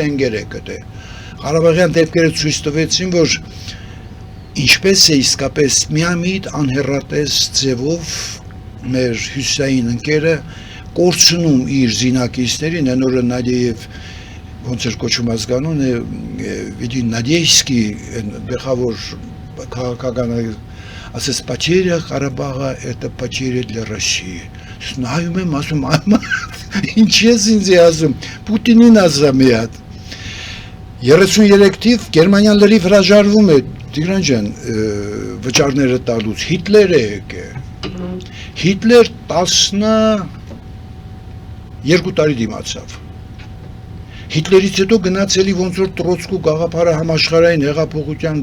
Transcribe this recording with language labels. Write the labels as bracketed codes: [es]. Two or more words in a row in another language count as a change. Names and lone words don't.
[hy] տենգերեկը դե։ Ղարաբաղյան դեպքերը ցույց տվեցին, որ ինչպես է իսկապես միամիտ անհեռատես ձևով մեր հյուսային ընկերը կորցնում իր զինակիցներին, այն օրը Նադիև ոնց էր կոչում ազգանունը, Վիդի Նադիևսկի գլխավոր քաղաքական ասես [ru] потеря Ղարաբաղը это потеря для России։ [hy] Նայում եմ, ասում, ինչ ես ինձ ասում, Պուտինին ասում մի հատ։ 33 թիվ Գերմանիան լրիվ հրաժարվում է, Տիգրան ջան, վճարները տալուց, Հիտլերը եկե։ Հիտլեր 12 տարի դիմացավ։ Հիտլերից հետո գնացելի ոնց որ Տրոցկու գաղափարը համաշխարհային հեղափոխության